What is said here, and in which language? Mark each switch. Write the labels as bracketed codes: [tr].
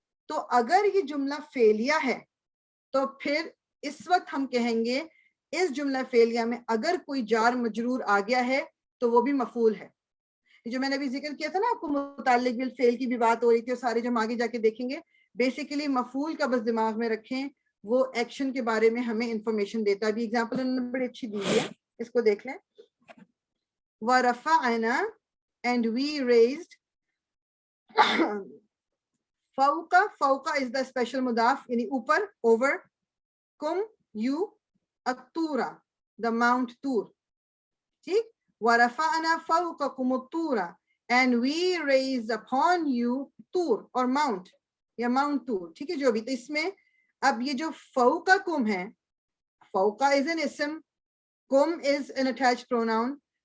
[ur] تو اگر یہ جملہ فعلیہ ہے تو پھر اس وقت ہم کہیں گے اس جملہ فعلیہ میں اگر کوئی جار مجرور آ گیا ہے تو وہ بھی مفعول ہے. یہ جو میں نے ابھی ذکر کیا تھا نا آپ کو متعلق بالفعل کی بھی بات ہو رہی تھی اور سارے جو ہم آگے جا کے دیکھیں گے بیسیکلی مفعول کا بس دماغ میں رکھیں, وہ ایکشن کے بارے میں ہمیں انفارمیشن دیتا ہے. ابھی اگزامپل انہوں نے بڑی اچھی دی ہے, اس کو دیکھ لیں. [ar] وَرَفَعْنَا [en] and we raised فوقا is the special مضاف [ur] یعنی اوپر, [en] over, کم you, الطورا the mount Tur. ٹھیک, [ar] وَرَفَعْنَا فَوْقَكُمُ الطُّورَ [en] and we raised upon you طور اور mount یا mount طور. [ur] ٹھیک ہے, جو بھی. تو اس میں اب یہ جو فوقا کم ہے, فوقا is an اسم, کم [en] is an attached pronoun.